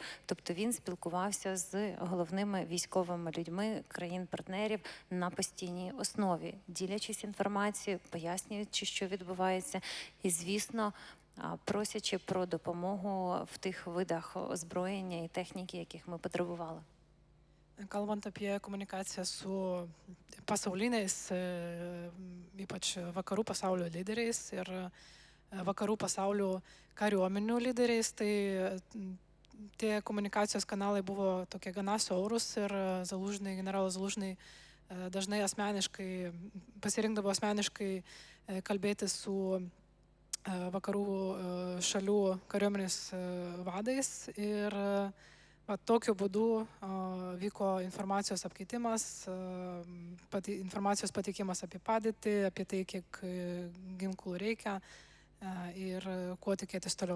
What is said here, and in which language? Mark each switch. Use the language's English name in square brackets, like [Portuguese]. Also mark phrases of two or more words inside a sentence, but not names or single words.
[Ukrainian] Тобто він спілкувався з головними військовими людьми країн-партнерів на постійній основі, ділячись інформацією, пояснюючи, що відбувається, і, звісно, просячи про допомогу в тих видах озброєння і техніки, яких ми потребували. [Lithuanian] Kalbant apie komunikaciją su pasauliniais, ypač vakarų pasaulio lyderiais ir vakarų pasaulio kariuomenių lyderiais, tai tie komunikacijos kanalai buvo tokie gana siaurus ir generolas Zalužny dažnai asmeniškai, pasirinkdavo asmeniškai kalbėti su vakarų šalių kariuomenės vadais ir tokiu būdu vyko informacijos apkeitimas, informacijos pateikimas apie padėtį, apie tai, kiek ginklų reikia ir kuo tikėtis toliau.